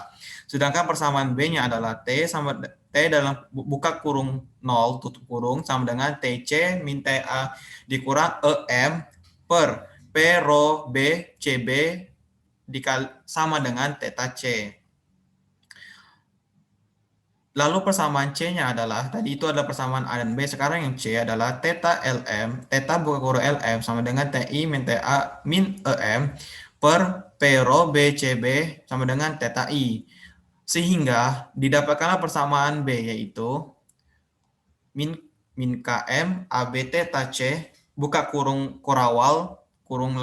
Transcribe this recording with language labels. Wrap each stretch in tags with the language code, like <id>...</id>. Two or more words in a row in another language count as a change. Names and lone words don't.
<id>Sedangkan persamaan B-nya adalah T sama T dalam buka kurung 0 tutup kurung sama dengan TC min TA dikurang EM per P rho B CB dikali sama dengan theta C. Lalu persamaan C-nya adalah, tadi itu adalah persamaan A dan B, sekarang yang C adalah theta LM, theta buka kurung LM sama dengan TI min TA min EM per P rho B CB sama dengan theta I. Sehingga didapatkanlah persamaan B yaitu min KM AB theta C buka kurung kurawal kurung</id>